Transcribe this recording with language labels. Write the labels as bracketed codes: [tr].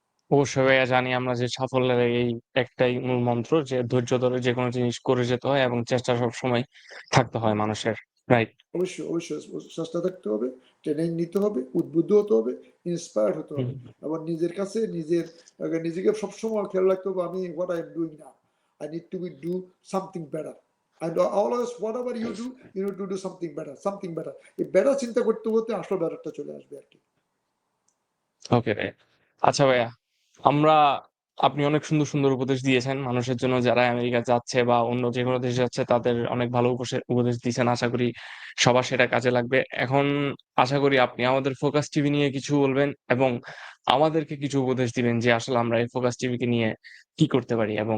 [bn] অবশ্যই ভাইয়া, জানি আমরা যে সাফল্যের এই একটাই মূল মন্ত্র যে ধৈর্য ধরে যেকোনো জিনিস করে যেতে হয় এবং চেষ্টা সবসময় থাকতে হয় মানুষের। [en] Right. [bn] অবশ্যই, অবশ্যই চেষ্টা থাকতে হবে, ট্রেনিং নিতে হবে, উদ্বুদ্ধ হতে হবে, ইন্সপায়ার্ড হতে হুম, হবে। এবং নিজের কাছে নিজেকে সবসময় খেয়াল রাখতে হবে, আমি [en] what I am doing now. I need to do something better. And always whatever you do, you need to do something better, something better. [bn] এই better চিন্তা করতে করতে আসলে ব্যাপারটা চলে আসবে আরকি। ওকে ভাইয়া। আচ্ছা ভাইয়া, আমরা আপনি অনেক সুন্দর, সুন্দর উপদেশ দিয়েছেন মানুষের জন্য যারা আমেরিকা যাচ্ছে বা অন্য যেকোনো দেশে যাচ্ছে তাদের অনেক ভালো উপদেশ দিয়েছেন। আশা করি সবার সেটা কাজে লাগবে। এখন আশা করি আপনি আমাদের ফোকাস টিভি নিয়ে কিছু বলবেন এবং আমাদেরকে কিছু উপদেশ দিবেন যে আসলে আমরা এই ফোকাস টিভিকে নিয়ে কি করতে পারি এবং